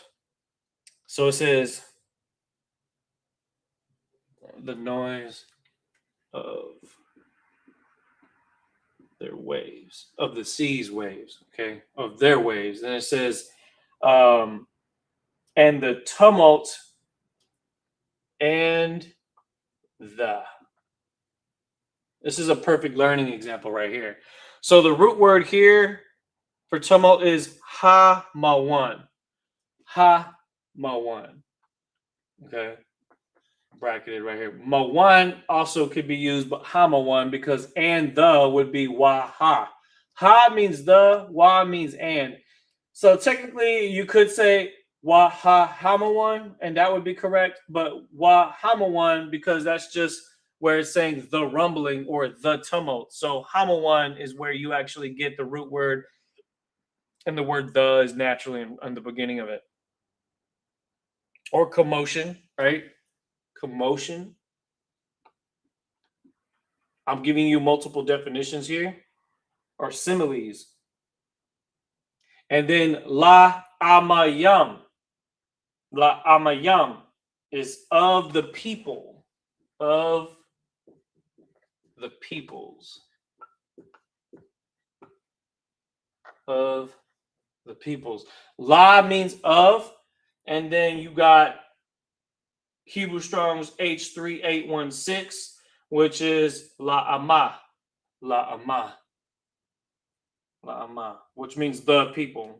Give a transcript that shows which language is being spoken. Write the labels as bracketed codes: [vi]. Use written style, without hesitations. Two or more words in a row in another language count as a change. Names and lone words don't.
[en] So it says the noise of their waves, of the sea's waves, okay, of their waves. And it says, and the tumult and the. This is a perfect learning example right here. So the root word here for tumult is ha-ma-wan. Ha-ma-wan. Okay. Bracketed right here. Ma-wan also could be used, but ha-ma-wan, because and the would be wa-ha. Ha means the, wa means and. So technically you could say wa-ha-ha-ma-wan, and that would be correct, but wa-ha-ma-wan, because that's just where it's saying the rumbling or the tumult. So hamawan is where you actually get the root word, and the word the is naturally in the beginning of it. Or commotion, right? Commotion. I'm giving you multiple definitions here, or similes. And then [he] la amayam. La amayam [en] is of the people. Of the peoples. Of the peoples. La means of, and then you got Hebrew Strong's H3816, which is [he] la'ama, la'ama, la'ama, [en] which means the people.